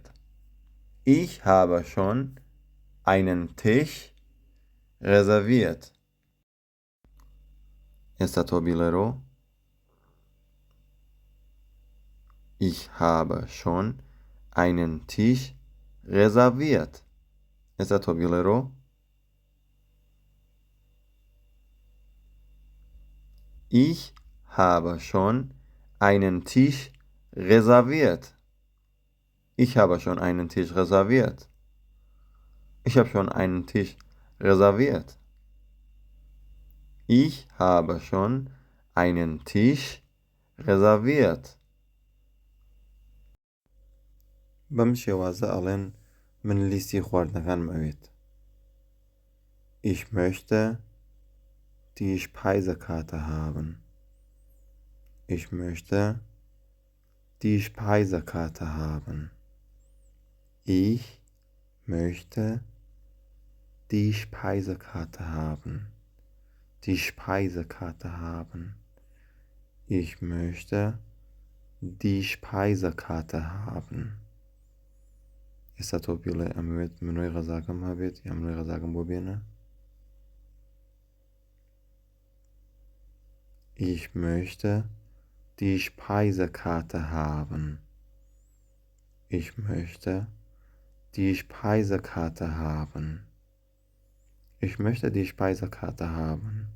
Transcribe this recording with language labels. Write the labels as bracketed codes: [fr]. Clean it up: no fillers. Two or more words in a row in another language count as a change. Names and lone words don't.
[de] Ich habe schon einen Tisch reserviert. [ckb] ئێستا تۆ بیڵێرۆ. [de] Ich habe schon einen Tisch reserviert. [ckb] ئێستا تۆ بیڵێرۆ. [de] Ich habe schon einen Tisch reserviert. Ich habe schon einen Tisch reserviert. Ich habe schon einen Tisch reserviert. Ich habe schon einen Tisch reserviert. [ckb] بەم شێوازە ئەڵێن من لیستی خواردنەکانم ئەوێت. [de] Ich möchte die Speisekarte haben. Ich möchte die Speisekarte haben. Ich möchte die Speisekarte haben. Die Speisekarte haben. Ich möchte die Speisekarte haben. [ckb] ئێستا تۆ بیڵێ ئەمەوێت منۆی غەزاکەم هەبێت یا منۆی غەزاکەم بۆ بێنە. [de] Ich möchte die Speisekarte haben. Ich möchte die Speisekarte haben. Ich möchte die Speisekarte haben.